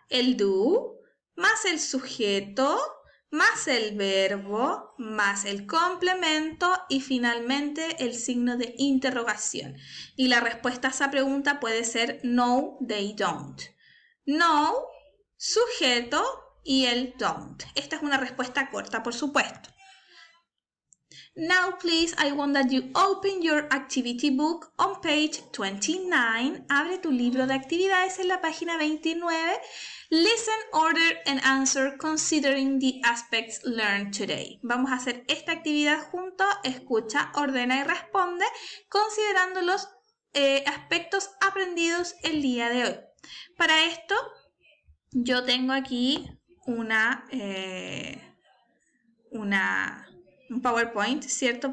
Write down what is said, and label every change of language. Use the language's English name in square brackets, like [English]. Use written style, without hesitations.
[Spanish] El do, más el sujeto, más el verbo, más el complemento y finalmente el signo de interrogación. Y la respuesta a esa pregunta puede ser no, [English] they don't. [Spanish] No, sujeto y el don't. Esta es una respuesta corta, por supuesto. [English] Now, please, I want that you open your activity book on page 29. [Spanish] Abre tu libro de actividades en la página 29. [English] Listen, order, and answer considering the aspects learned today. [Spanish] Vamos a hacer esta actividad juntos. Escucha, ordena y responde considerando los aspectos aprendidos el día de hoy. Para esto, yo tengo aquí un PowerPoint, ¿cierto?